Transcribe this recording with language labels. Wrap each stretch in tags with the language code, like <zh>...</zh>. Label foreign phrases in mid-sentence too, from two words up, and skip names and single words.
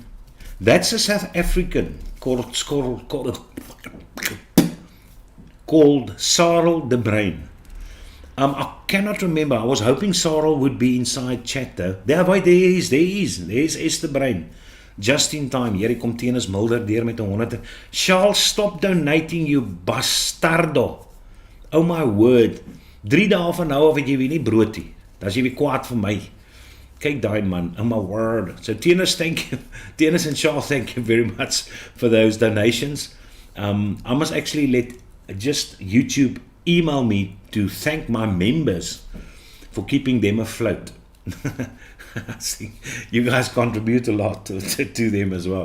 <en>That's a South African called Sarel de Bruin. I cannot remember. I was hoping Sarel would be inside chat though. There he is. There's Esther Bruin. Just in time.</en> <af>Hier kom Tenus Mulder deur met 100.</af> <en>Charles, stop donating, you bastardo. Oh my word.</en> <af>3 dae van nou af het jy weer nie brood nie. Dan is jy weer kwaad vir my. Kyk daai man.</af> <en>Oh my word.</en> <af>So Tenus,</af> <en>thank you. Tenus and Charles, thank you very much for those donations. I must actually let just YouTube email me to thank my members for keeping them afloat. See, you guys contribute a lot to them as well.</en>